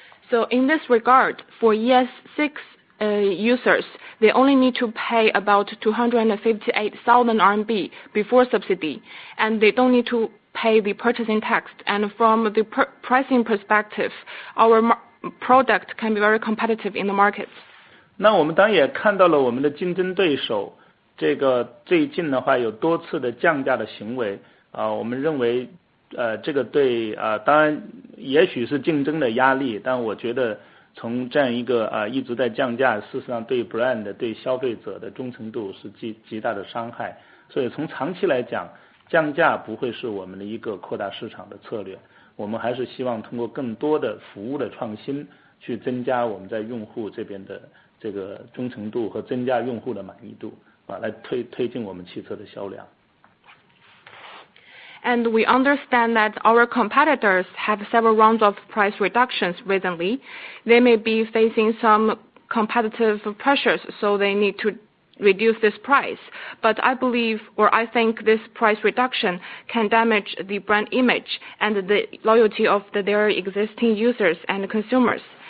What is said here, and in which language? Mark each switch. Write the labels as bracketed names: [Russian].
[English] So in this regard, for ES6 users, they only need to pay about 258,000 RMB before subsidy, and they don't need to pay the purchasing tax. And from the pricing perspective, our product can be very competitive in the market. [Chinese] 那我们当然也看到了我们的竞争对手，这个最近的话有多次的降价的行为，我们认为这个对当然也许是竞争的压力，但我觉得从这样一个一直在降价，事实上对 brand 对消费者的忠诚度是极大的伤害。所以从长期来讲，降价不会是我们的一个扩大市场的策略，我们还是希望通过更多的服务的创新去增加我们在用户这边的这个忠诚度和增加用户的满意度，来推进我们汽车的销量。 [English] And we understand that our competitors have several rounds of price reductions recently. They may be facing some competitive pressures, so they need to reduce this price. But I believe, or I think this price reduction can damage the brand image and the loyalty of their existing users and consumers.